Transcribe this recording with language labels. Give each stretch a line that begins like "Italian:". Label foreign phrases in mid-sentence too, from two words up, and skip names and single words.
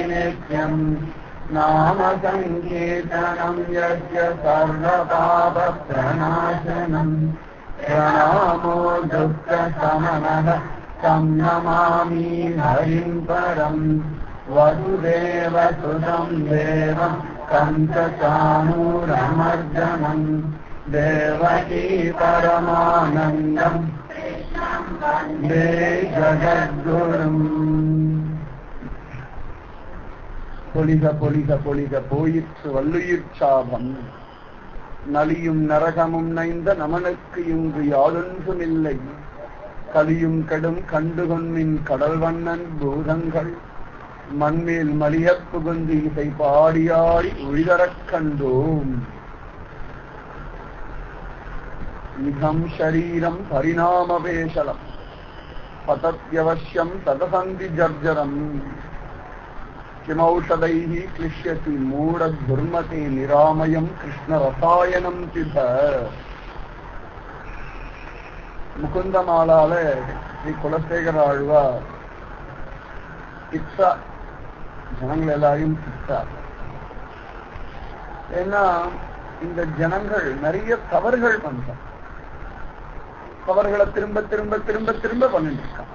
Sanskrit: नित्यम् नाम संकीर्तनं यस्य सर्वपापप्रणाशनं प्रणामो दुःखशमनः तं नमामि हरिं परं वसुदेवसुतं देवं कंसचाणूरमर्दनं देवकी परमानन्दं वन्दे जगद्गुरुम्
Tamil: பொலிக பொலிக பொலிக போயிற்று வல்லுயிர் சாபம் நலியும் நரகமும் நைந்த நமனுக்கு இங்கு யாதொன்றுமில்லை கலியும் கடும் கண்டுகொன்மின் கடல் வண்ணன் பூதங்கள் மண்மேல் மலியப் புகுந்து இசை பாடியாடி ஒழிதரக் கண்டோம்
Sanskrit: इदं शरीरं परिणामपेशलं पतत्यवश्यं श्लथसन्धि जर्जरम् किमौषधैः क्लिश्यति मूढधुर्मते निरामयं कृष्णरसायनं पिब
Tamil: முகுந்தமாலால ஸ்ரீ குலசேகர ஆழ்வார் பித்தா ஜனங்கள் எல்லாரையும் பித்தா. ஏன்னா இந்த ஜனங்கள் நிறைய தவறுகள் பண்றாங்க, தவறுகளை திரும்ப திரும்ப திரும்ப திரும்ப பண்ணிட்டு இருக்காங்க.